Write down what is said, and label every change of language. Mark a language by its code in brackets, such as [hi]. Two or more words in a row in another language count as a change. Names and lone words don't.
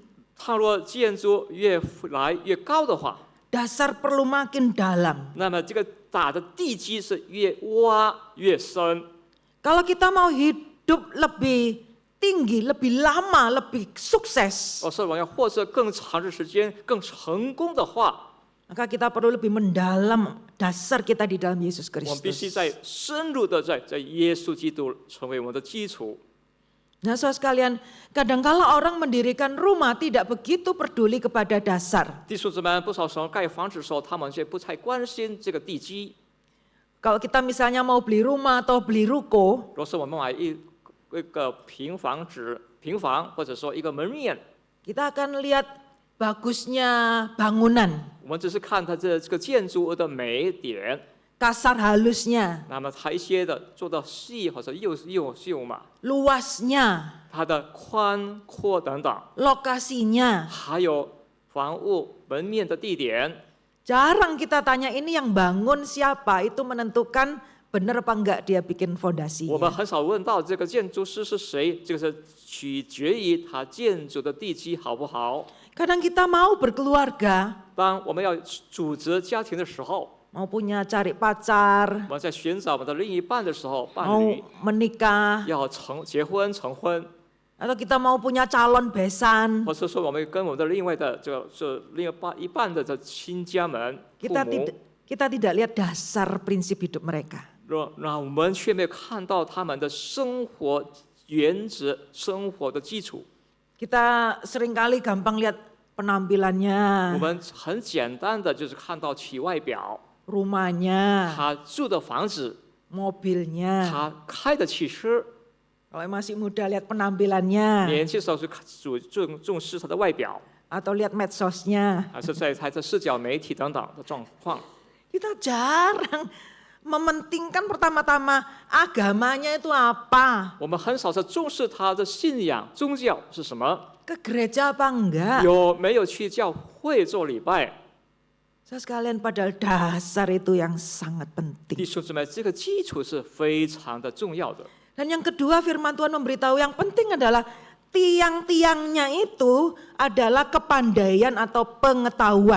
[zh] 倘若建筑越来越高的话， [id] dasar perlu makin dalam. [zh] 那么这个打的地基是越挖越深。 [id] Kalau kita mau hidup lebih tinggi, lebih lama, lebih sukses, [zh] 是我们要获得更长的时间、更成功的话， [id] maka kita perlu lebih mendalam dasar kita di dalam Yesus [zh] 我们必须 [id] Kristus. [zh] 在深入的在耶稣基督成为我们的基础。 [id] Nah, saudara sekalian, kadangkala orang mendirikan rumah tidak begitu peduli kepada dasar. [zh] 弟兄姊妹，不少时候盖房子的时候，他们却不太关心这个地基。 [id] Kalau kita misalnya mau beli rumah atau beli ruko, [zh] 若是我们买一个平房或者说一个门面， [id] kita akan lihat bagusnya bangunan, [zh] 我们只是看它这个建筑物的美点， [id] kasar halusnya, [zh] 那么它一些的做到细或者又秀嘛， [id] luasnya, [zh] 它的宽阔等等， [id] lokasinya. [zh] 还有房屋门面的地点。 [id] Jarang kita tanya ini yang bangun siapa, itu menentukan benar apa enggak dia bikin [zh] 我们 [id] fondasinya. [zh] 很少问到这个建筑师是谁，这个是取决于他建筑的地基好不好。 [id] Kadang kita mau berkeluarga, [zh] 当我们要组织家庭的时候， [id] mau punya cari pacar, [zh] 我们在寻找我们的另一半的时候，伴 [id] mau [zh] 侣 [id] menikah, [zh] 要结婚成婚， [id] atau kita mau punya calon besan, [zh] 或是说我们跟我们的另外的这个是另一半的亲家们、父 [id] kita [zh] 母， [id] tidak lihat dasar prinsip hidup mereka. [zh] 那我们却没有看到他们的生活原则、生活的基础。 [id] Kita seringkali gampang lihat penampilannya, [zh] 我们很简单的就是看到其外表， [id] rumahnya, [zh] 他住的房子， [id] mobilnya. [zh] 他开的汽车。 [id] Kalau masih muda lihat penampilannya, [zh] 年轻时候是重视他的外表， [id] atau lihat medsosnya. [zh] 还是在他的社交媒体等等的状况。 [id] Kita jarang mementingkan pertama-tama agamanya itu apa, [zh] 我们很少是重视他的信仰宗教是什么， [id] ke gereja apa enggak. [zh] 有没有去教会做礼拜。 [id] Saya sekalian, padahal dasar itu yang sangat [zh] 弟 [id] penting. [zh] 兄姊妹，这个基础是非常的重要的。 [id] Dan yang kedua, firman Tuhan memberitahu yang penting adalah tiang-tiangnya itu adalah kepandaian atau pengetahuan.